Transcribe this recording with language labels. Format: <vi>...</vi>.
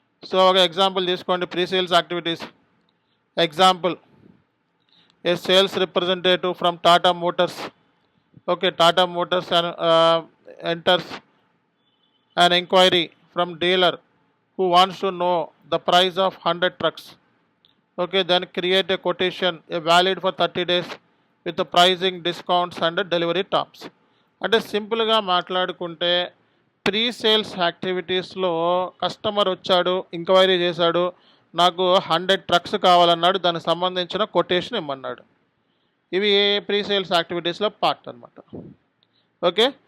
<en>So ఒక example తీసుకోండి pre sales activities. Example, a sales representative from Tata Motors. Okay, Tata Motors enters an inquiry from dealer who wants to know the price of 100 trucks. Okay, then create a quotation valid for 30 days with the pricing, discounts and delivery terms.</en> <te>అంటే సింపుల్గా మాట్లాడుకుంటే pre sales యాక్టివిటీస్లో customer వచ్చాడు, enquiry చేశాడు, నాకు 100 trucks కావాలన్నాడు, దానికి సంబంధించిన కొటేషన్ ఇమ్మన్నాడు. ఇవి ప్రీ సేల్స్ యాక్టివిటీస్లో పార్ట్ అనమాట. ఓకే.</te>